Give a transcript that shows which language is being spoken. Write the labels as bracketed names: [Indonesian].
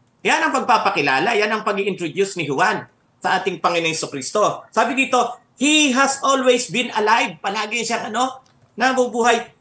[Filipino] Yan ang pagpapakilala, yan ang pag-i-introduce ni Juan sa ating Panginoong Jesucristo. Sabi dito, [English] He has always been alive. [Filipino] Palagi siyang nabubuhay.